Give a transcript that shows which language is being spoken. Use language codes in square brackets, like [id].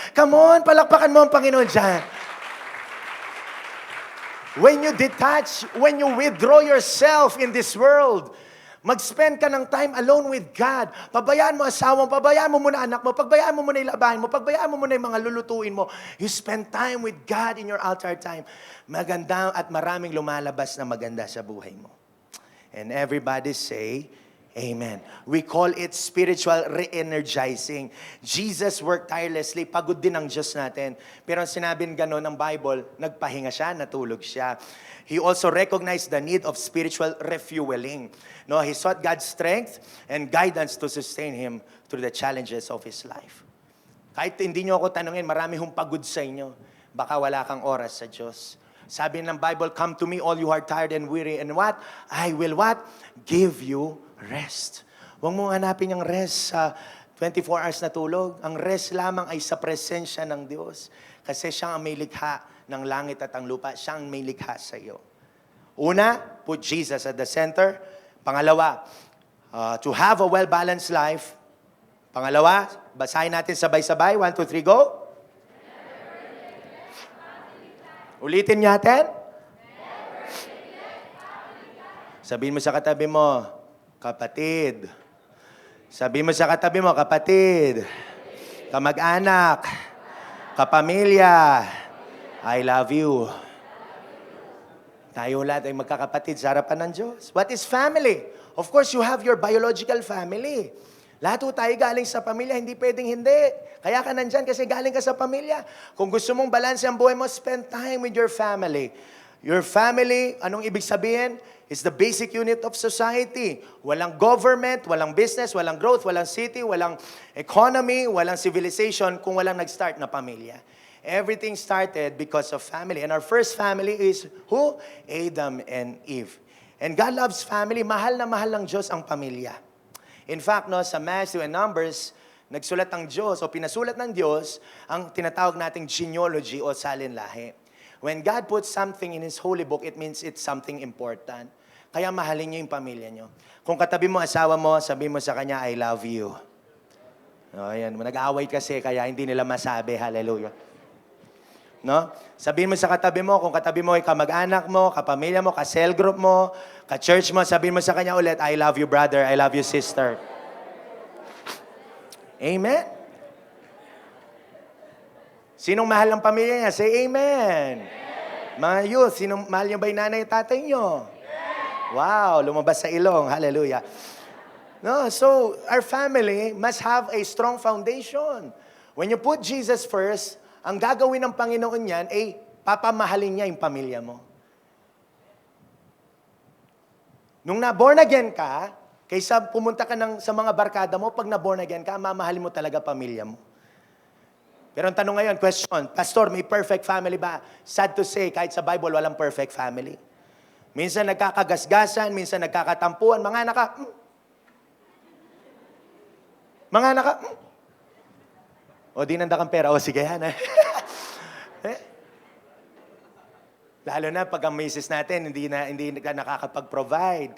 [en] Come on, [tl] palakpakan mo ang Panginoon dyan. [en] When you detach, when you withdraw yourself in this world, [tl] mag-spend ka ng [en] time alone with God. [tl] Pabayaan mo asawa mo, pabayaan mo muna anak mo, pabayaan mo muna yung labahin mo, pabayaan mo muna yung mga lulutuin mo. [en] You spend time with God in your altar time. [tl] Maganda at maraming lumalabas na maganda sa buhay mo. [en] And everybody say, Amen. We call it spiritual re-energizing. Jesus worked tirelessly. [tl] Pagod din ang Diyos natin. Pero ang sinabing gano'n ng Bible, nagpahinga siya, natulog siya. [en] He also recognized the need of spiritual refueling. No, he sought God's strength and guidance to sustain him through the challenges of his life. [tl] Kahit hindi nyo ako tanungin, marami hong pagod sa inyo. Baka wala kang oras sa Diyos. Sabi ng [en] Bible, come to me all you are tired and weary. And what? I will what? Give you rest. [tl] Huwag mong hanapin yung rest sa 24 hours na tulog. Ang rest lamang ay sa presensya ng Diyos. Kasi siya ang may likha ng langit at ang lupa. Siya ang may likha sa iyo. [en] Una, put Jesus at the center. Pangalawa, to have a well-balanced life. [tl] Pangalawa, basahin natin sabay-sabay. 1, 2, 3, go. Ulitin natin. Sabihin mo sa katabi mo, kapatid. Sabihin mo sa katabi mo, kapatid. Kamag-anak. [en] Kapamilya. I love you. [tl] Tayo lahat ay magkakapatid sa harapan ng Diyos. [en] What is family? Of course, you have your biological family. [tl] Lahat po tayo galing sa pamilya, hindi pwedeng hindi. Kaya ka nandyan kasi galing ka sa pamilya. Kung gusto mong balanse ang buhay mo, [en] spend time with your family. Your family, [tl] anong ibig sabihin? [en] Is the basic unit of society. [tl] Walang government, walang business, walang growth, walang city, walang economy, walang civilization kung walang nag-start na pamilya. [en] Everything started because of family. And our first family is who? Adam and Eve. And God loves family. [tl] Mahal na mahal ng Diyos ang pamilya. In fact, no, sa Matthew and Numbers, nagsulat ng Diyos o pinasulat ng Diyos ang tinatawag nating genealogy o salinlahi. [en] When God puts something in His holy book, it means it's something important. [tl] Kaya mahalin niyo yung pamilya niyo. Kung katabi mo asawa mo, sabi mo sa kanya, [en] I love you. [tl] O, yan. Nag-aaway kasi, kaya hindi nila masabi, hallelujah. No? Sabihin mo sa katabi mo, kung katabi mo ay kamag-anak mo, kapamilya mo, ka-cell group mo, ka-church mo, sabihin mo sa kanya ulit, [en] I love you brother, I love you sister. [tl] Amen? Sinong mahal ng pamilya niya? [en] Say amen. [tl] Mga youth, sinong mahal niyo ba yung nanay at tatay niyo? Wow, lumabas sa ilong. Hallelujah. [en] No, so our family must have a strong foundation. When you put Jesus first, [tl] ang gagawin ng Panginoon niyan ay papamahalin niya yung pamilya mo. Nung na-born again ka, kaysa pumunta ka sa mga barkada mo, pag na-born again ka, mamahalin mo talaga pamilya mo. Pero ang tanong ngayon, question, Pastor, may perfect family ba? [en] Sad to say, [tl] kahit sa Bible, walang [en] perfect family. [tl] Minsan nagkakagasgasan, minsan nagkakatampuan, mga anak ka, mga anak ka, o di nanda kang pera, o sige yan. Lalo na pag ang misis natin, hindi ka nakakapag-provide.